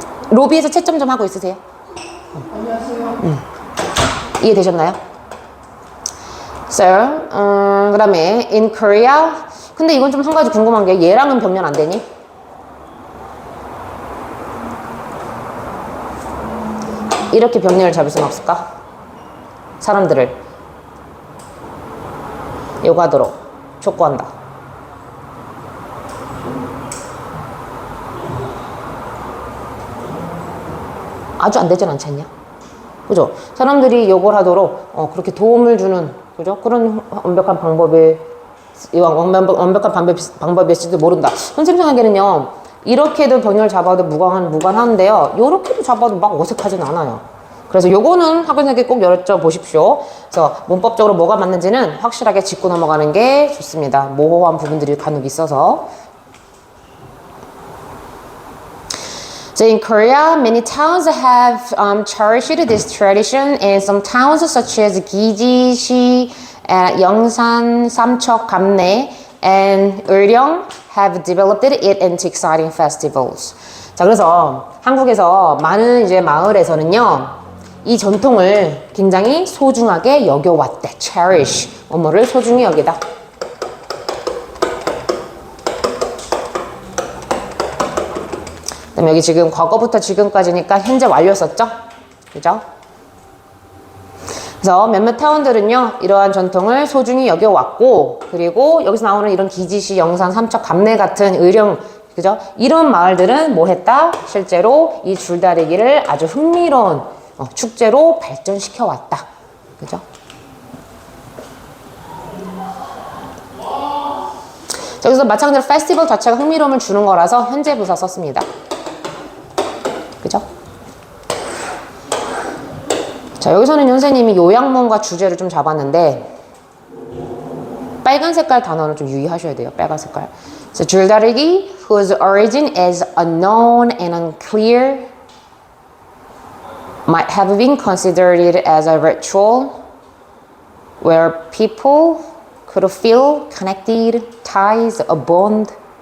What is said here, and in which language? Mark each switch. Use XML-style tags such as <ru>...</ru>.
<ko>로비에서 채점 좀 하고 있으세요? 이해되셨나요?</ko> <en>So,</en> <ko>그 다음에</ko> <en>in Korea.</en> <ko>근데 이건 좀 한 가지 궁금한 게 얘랑은 병렬 안 되니? 이렇게 병렬을 잡을 수는 없을까? 사람들을 요가도록 촉구한다. 아주 안 되진 않지 않냐? 그죠? 사람들이 요걸 하도록 그렇게 도움을 주는, 그죠? 그런 완벽한 방법이 완벽한 방법일지도 모른다. 선생님 생각에는요, 이렇게도 병렬 잡아도 무관하는데요, 요렇게도 잡아도 막 어색하진 않아요. 그래서 요거는 학원생에게 꼭 여쭤보십시오. 그래서 문법적으로 뭐가 맞는지는 확실하게 짚고 넘어가는 게 좋습니다. 모호한 부분들이 간혹 있어서.</ko> <en>So in Korea, many towns have cherished this tradition, and some towns such as 기지시, 영산, 삼척, 감내, and 의령 have developed it into exciting festivals.</en> <ko>자, 그래서 한국에서 많은 이제 마을에서는요, 이 전통을 굉장히 소중하게 여겨왔대. cherish. 뭐뭐를 소중히 여기다. 그다음에 여기 지금 과거부터 지금까지니까 현재 완료 썼죠? 그죠? 그래서 몇몇 타운들은요, 이러한 전통을 소중히 여겨왔고, 그리고 여기서 나오는 이런 기지시, 영산, 삼척, 감내 같은 의령, 그죠? 이런 마을들은 뭐 했다? 실제로 이 줄다리기를 아주 흥미로운 축제로 발전시켜 왔다. 그죠? 자, 그래서 마찬가지로 페스티벌 자체가 흥미로움을 주는 거라서 현재 부사 썼습니다. 그죠? 자, 여기서는 선생님이 요약문과 주제를 좀 잡았는데, 빨간 색깔 단어는 좀 유의하셔야 돼요. 빨간 색깔.</ko> <en>So, 줄다리기, whose origin is unknown and unclear, might have been considered as a ritual where people could feel connected, ties, a bond.</en>